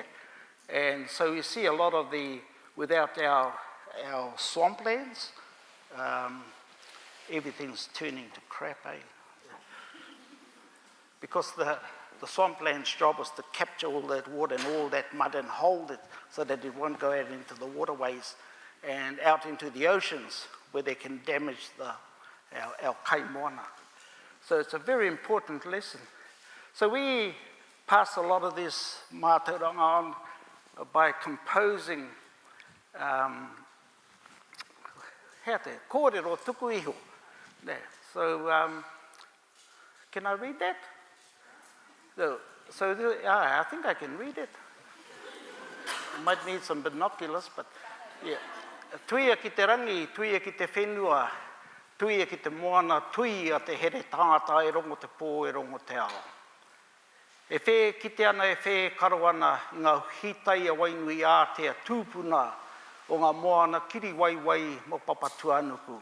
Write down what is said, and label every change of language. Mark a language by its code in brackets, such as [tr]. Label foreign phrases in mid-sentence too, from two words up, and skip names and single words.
[en] And so you see a lot of without our swamplands, everything's turning to crap, Because the swampland's job was to capture all that water and all that mud and hold it so that it won't go out into the waterways and out into the oceans where they can damage our [mi] kai moana. [en] So it's a very important lesson. So we pass a lot of this mātauranga on by composing [mi] kōrero tuku iho. [en] So can I read that? So I think I can read it. I might need some binoculars, but yeah. [mi] Tuia ki te rangi, tuia ki te whenua, tuia ki te moana, tuia te here tāta e rongo te pō e rongo te ao. E whē kite ana e whē karo ana I ngā hitai a wainui Aotea tūpuna o ngā moana kiri waiwai mo Papa Tuanuku.